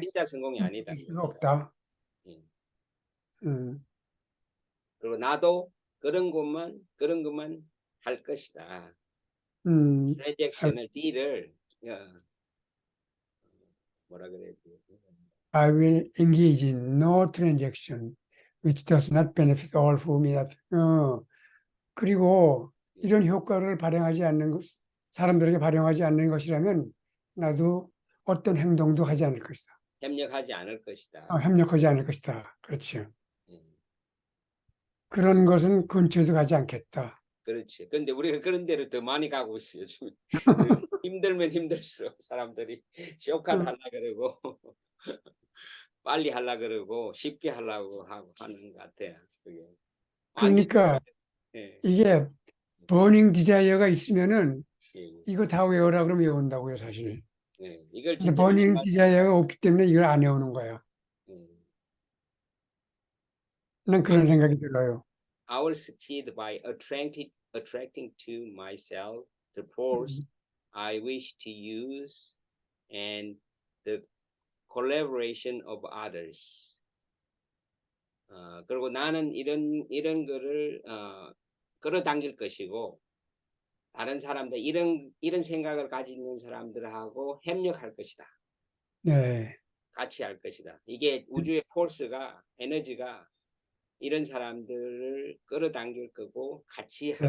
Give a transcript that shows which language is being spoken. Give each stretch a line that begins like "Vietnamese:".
Korean: 진짜 성공이 아니다. 될 수가 없다. 예. 음, 그리고 나도 그런 것만 할 것이다. 트랜잭션을 딜을 뭐라 그래야 돼?
English: I will engage in no transaction which does not benefit all whom it affects.
Korean: 그리고 이런 효과를 발행하지 않는 것, 사람들에게 발행하지 않는 것이라면 나도 어떤 행동도 하지 않을 것이다. 협력하지 않을 것이다. 협력하지 않을 것이다. 그렇죠. 예. 그런 것은 근처에도 가지 않겠다. 그렇지. 근데 우리가 그런 데를 더 많이 가고 있어요. 요즘 힘들면 힘들수록 사람들이 쇼컷 하려 그러고 빨리 하려 그러고 쉽게 하려고 하는 것 같아요. 그게. 그러니까 예. 이게 버닝 디자이어가 있으면은 예. 이거 다 외워라 그러면 외운다고요, 사실. 예. 이걸 근데 진짜 버닝 디자이어가 없기 때문에 이걸 안 외우는 거야. 예. 난 그런 생각이 들어요.
English: I will succeed by attracting to myself the force I wish to use and the collaboration of others.
Korean: 그리고 나는 이런 거를 끌어당길 것이고 다른 사람들 이런 생각을 가지고 있는 사람들하고 협력할 것이다. 네. 같이 할 것이다. 이게 우주의 폴스가 에너지가 이런 사람들을 끌어당길 거고 같이 할